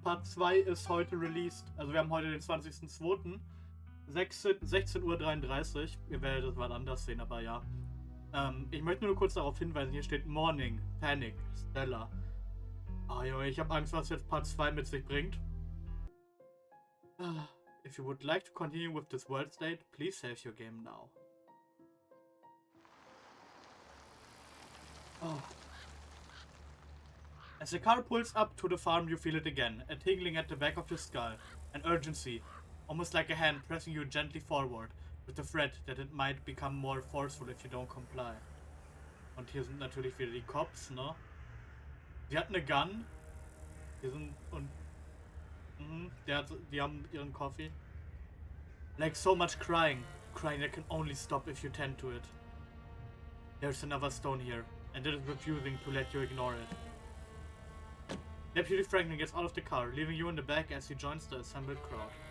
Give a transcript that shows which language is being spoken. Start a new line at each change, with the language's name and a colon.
German: Part 2 ist heute released. Also wir haben heute den 20.02. 16:33 Uhr. Ihr werdet es mal anders sehen, aber ja. Ich möchte nur kurz darauf hinweisen, hier steht Morning, Panic, Stella. Oh Junge, ich habe Angst, was jetzt Part 2 mit sich bringt.
English: If you would like to continue with this world state, please save your game now. Oh. As the car pulls up to the farm, you feel it again, a tingling at the back of your skull, an urgency, almost like a hand pressing you gently forward, with the threat that it might become more forceful if you don't comply.
German: Und hier sind natürlich wieder die Cops, ne? Sie hat eine Gun. Hier sind und die haben ihren Coffee.
English: Like so much crying that can only stop if you tend to it. There's another stone here, and it is refusing to let you ignore it. Deputy Franklin gets out of the car, leaving you in the back as he joins the assembled crowd.